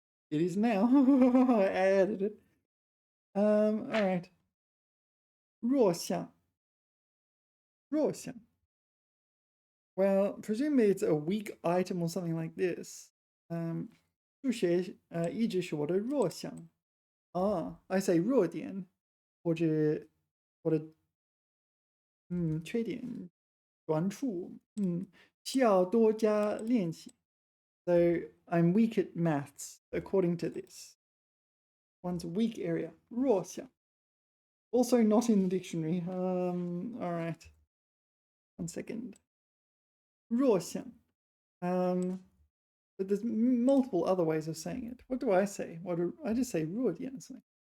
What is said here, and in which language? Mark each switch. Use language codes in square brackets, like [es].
[en] It is now. I added it. All right. 弱项 Well, presumably it's a weak item or something like this. [zh] 数学一直是我的弱项 [en] I say [zh] 弱点或者我的缺点短处需要多加练习 [en] So I'm weak at maths according to this. One's weak area 弱项 Also not in the dictionary. All right. 1 second. 弱项 but there's multiple other ways of saying it. What do I say? What do I just say? 弱点 something.